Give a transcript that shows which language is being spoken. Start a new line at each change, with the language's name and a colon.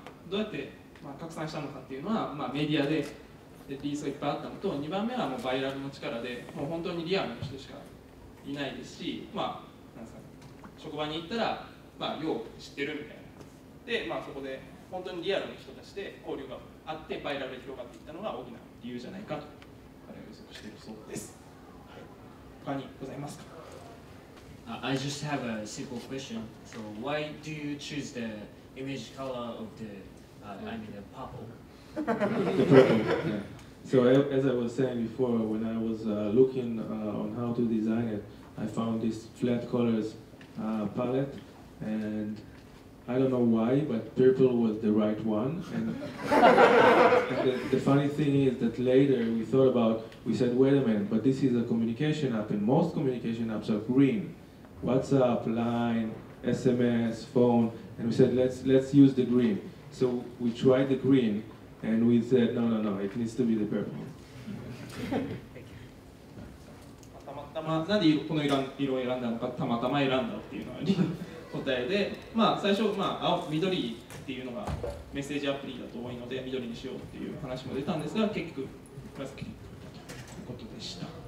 Japanese: どうやって、拡散したのかっていうのは、メディアでリリースがいっぱいあったのと、2番目はもうバイラルの力で、もう本当にリアルな人しかいないですし、なんですかね、職場に行ったら、よう知ってるみたいな。で、そこで本当にリアルな人たちで交流があって、バイラルで広がっていったのが大きな理由じゃないかと、彼は予測しているそうです。他にございますか？
English: I just have a simple question. So why do you choose the image color of the, the purple? The purple, yeah. So as I was saying before, when I was looking on how to design it, I found this flat colors palette, and I don't know why, but purple was the right one. And the funny thing is that later we said, wait a minute, but this is a communication app, and most communication apps are green. WhatsApp, Line, SMS, phone, and we said, let's use the green. So we tried the green, and we said, no, it needs to be the purple.
Japanese: たまたまなんでこの色を選んだのか、たまたま選んだっていうのが答えで、最初、緑っていうのがメッセージアプリだと多いので緑にしようっていう話も出たんですが、結局紫にということでした。